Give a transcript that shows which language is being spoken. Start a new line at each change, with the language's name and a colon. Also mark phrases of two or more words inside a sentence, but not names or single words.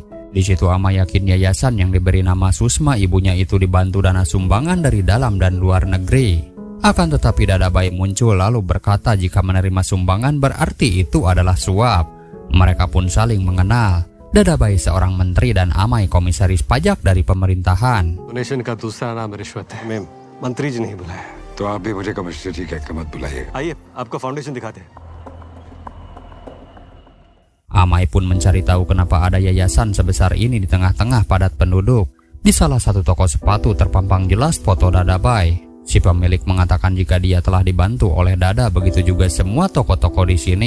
Indonesian: Di situ Amay yakin yayasan yang diberi nama Susma ibunya itu dibantu dana sumbangan dari dalam dan luar negeri. Akan tetapi Dadabai muncul lalu berkata jika menerima sumbangan berarti itu adalah suap. Mereka pun saling mengenal. Dadabai seorang menteri dan Amay komisaris pajak dari pemerintahan.
Hindi: डोनेशन का दूसरा नाम रिश्वत है। मैम, मंत्री जी नहीं बुलाया। तो आप भी मुझे कमिश्नरी कह के मत बुलाइए. आइए, आपका फाउंडेशन दिखाते हैं।
Indonesian: Amay pun mencari tahu kenapa ada yayasan sebesar ini di tengah-tengah padat penduduk. Di salah satu toko sepatu terpampang jelas foto Dadabai. Si pemilik mengatakan jika dia telah dibantu oleh Dada, begitu juga semua toko-toko di sini.